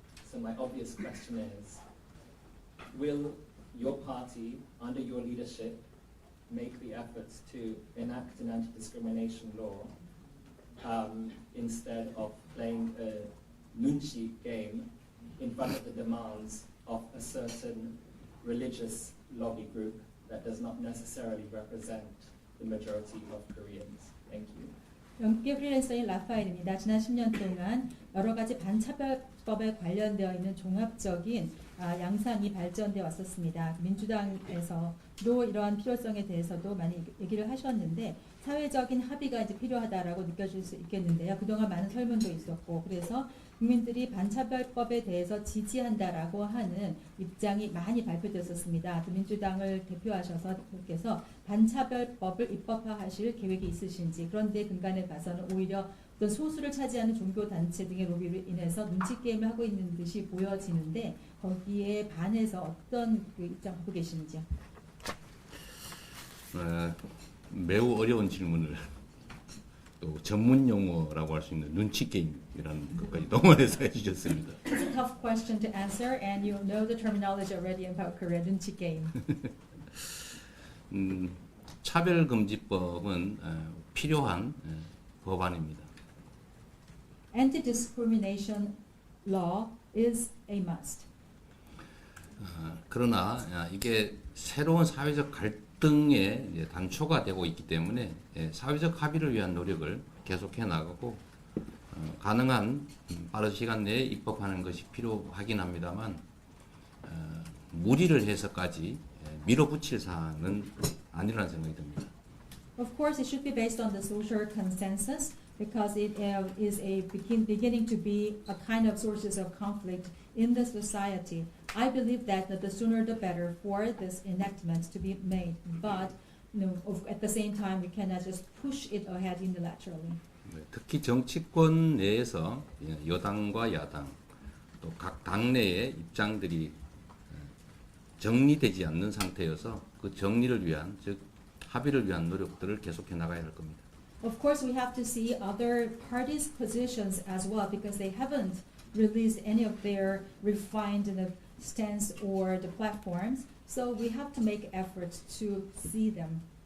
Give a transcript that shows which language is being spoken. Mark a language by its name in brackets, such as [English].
[English] So my obvious question is, will your party, under your leadership, make the efforts to enact an anti-discrimination law instead of playing a nunchi game in front of the demands of a certain religious lobby group that does not necessarily represent the majority of Koreans? Thank you. [Korean] 영국의 프리랜서인 라파엘입니다. 지난 10년 동안 여러 가지 반차별법에 관련되어 있는 종합적인 양상이 발전되어 왔었습니다. 민주당에서도 이러한 필요성에 대해서도 많이 얘기를 하셨는데 사회적인 합의가 이제 필요하다라고 느껴질 수 있겠는데요. 그동안 많은 설문도 있었고 그래서 국민들이 반차별법에 대해서 지지한다라고 하는 입장이 많이 발표됐었습니다. 민주당을 대표하셔서 께서 반차별법을 입법화하실 계획이 있으신지, 그런데 근간에 봐서는 오히려 어떤 소수를 차지하는 종교단체 등의 로비로 인해서 눈치 게임을 하고 있는 듯이 보여지는데 거기에 반해서 어떤 입장 갖고 계시는지요? 매우 어려운 질문을 또 전문 용어라고 할 수 있는 눈치 게임이라는 것까지 동원해서 해주셨습니다. [English] It's a tough question to answer, and you know the terminology already about Korea, 눈치 게임. [Korean] 차별금지법은 필요한 법안입니다. [English] anti-discrimination law is a must. [Korean] 그러나 이게 새로운 사회적 갈등의 이제 단초가 되고 있기 때문에 사회적 합의를 위한 노력을 계속해 나가고 가능한 빠른 시간 내에 입법하는 것이 필요하긴 합니다만 무리를 해서까지 밀어붙일 사안은 아니라는 생각이 듭니다. [English] Of course, it should be based on the social consensus because it is beginning to be a kind of sources of conflict in the society. I believe that the sooner the better for this enactment to be made. But at the same time, we cannot just push it ahead unilaterally. [Korean] 특히 정치권 내에서 여당과 야당 또 각 당내의 입장들이 정리되지 않는 상태여서 그 정리를 위한 즉 합의를 위한 노력들을 계속해 나가야 할 겁니다. [English] Of course, we have to see other parties' positions as well because they haven't released any of their refined stance or the platforms. So we have to make efforts to see them.